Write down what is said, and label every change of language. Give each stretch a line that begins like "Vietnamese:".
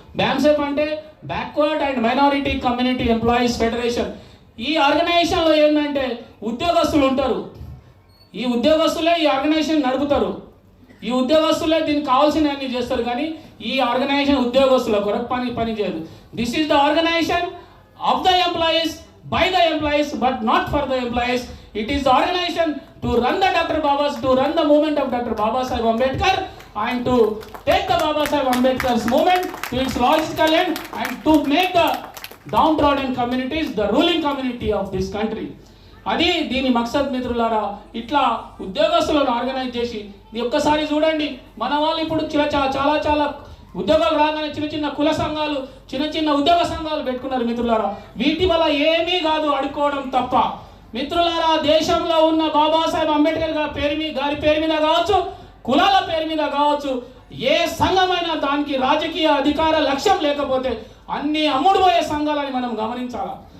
Telugu: బ్యామ్సెఫ్ అంటే backward and minority community employees federation. ఈ ఆర్గనైజేషన్లో ఏంటంటే ఉద్యోగస్తులు ఉంటారు, ఈ ఉద్యోగస్తులే ఈ ఆర్గనైజేషన్ నడుపుతారు, ఈ ఉద్యోగస్తులే దీనికి కావాల్సిన అన్ని చేస్తారు. కానీ ఈ ఆర్గనైజేషన్ ఉద్యోగస్తుల కొరకు పని చేయదు.
English: This is the organisation of the employees, by the employees, but not for the employees. It is the organization to run the movement of Dr. Babasaheb Ambedkar and to take the Babasaheb Ambedkar's movement to its logical end and to make the downtrodden communities the ruling community of this country.
Telugu: అది దీని మక్సద్ మిత్రులారా. ఇట్లా ఉద్యోగస్తులను organise చేసి ఒక్కసారి చూడండి, మన వాళ్ళు ఇప్పుడు చాలా ఉద్యోగాలు రాగానే చిన్న చిన్న కుల సంఘాలు, చిన్న చిన్న ఉద్యోగ సంఘాలు పెట్టుకున్నారు మిత్రులారా. వీటి వల్ల ఏమీ కాదు, అడుక్కోవడం తప్ప. మిత్రులారా, దేశంలో ఉన్న బాబాసాహెబ్ అంబేద్కర్ గారి పేరు మీద కావచ్చు, కులాల పేరు మీద కావచ్చు, ఏ సంఘమైనా దానికి రాజకీయ అధికార లక్ష్యం లేకపోతే అన్ని అమ్ముడుపోయే సంఘాలని మనం గమనించాలి.